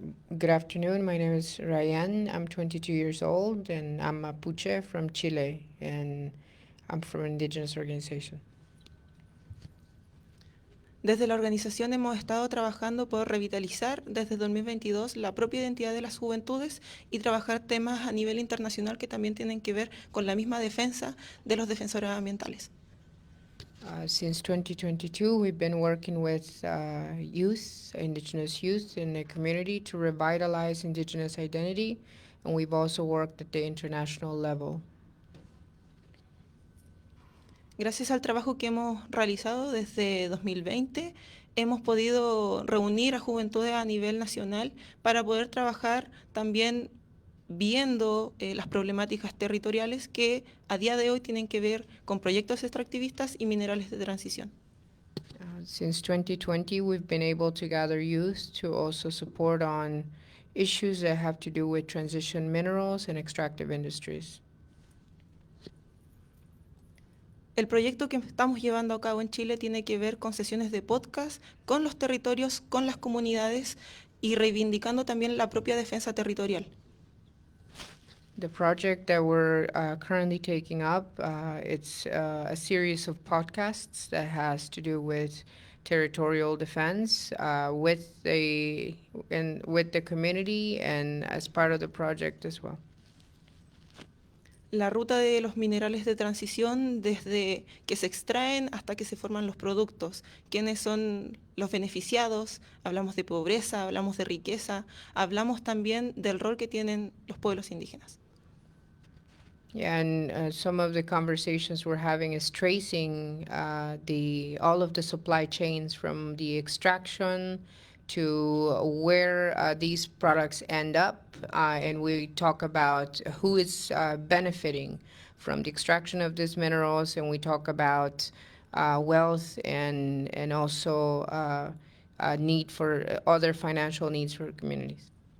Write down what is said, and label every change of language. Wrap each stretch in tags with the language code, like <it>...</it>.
<en>Good afternoon, my name is Ryan, I'm 22 years old and I'm Mapuche from Chile and I'm from an Indigenous organization.</en> <es>Desde la organización hemos estado trabajando por revitalizar desde 2022 la propia identidad de las juventudes y trabajar temas a nivel internacional que también tienen que ver con la misma defensa de los defensores ambientales.</es> <en>Since 2022, we've been working with youth, Indigenous youth in the community to revitalize Indigenous identity, and we've also worked at the international level.</en> <es>Gracias al trabajo que hemos realizado desde 2020, hemos podido reunir a juventudes a nivel nacional para poder trabajar también viendo las problemáticas territoriales que a día de hoy tienen que ver con proyectos extractivistas y minerales de transición.</es> <en>Since 2020, we've been able to gather youth to also support on issues that have to do with transition minerals and extractive industries.</en> <es>El proyecto que estamos llevando a cabo en Chile tiene que ver con sesiones de podcast, con los territorios, con las comunidades y reivindicando también la propia defensa territorial.</es> <en>The project that we're currently taking up, it's a series of podcasts that has to do with territorial defense with the community and as part of the project as well.</en> <es>La ruta de los minerales de transición desde que se extraen hasta que se forman los productos. ¿Quiénes son los beneficiados? Hablamos de pobreza, hablamos de riqueza, hablamos también del rol que tienen los pueblos indígenas.</es> <en>Yeah, and some of the conversations we're having is tracing all of the supply chains from the extraction to where these products end up, and we talk about who is benefiting from the extraction of these minerals, and we talk about wealth and also need for other financial needs for communities.</en>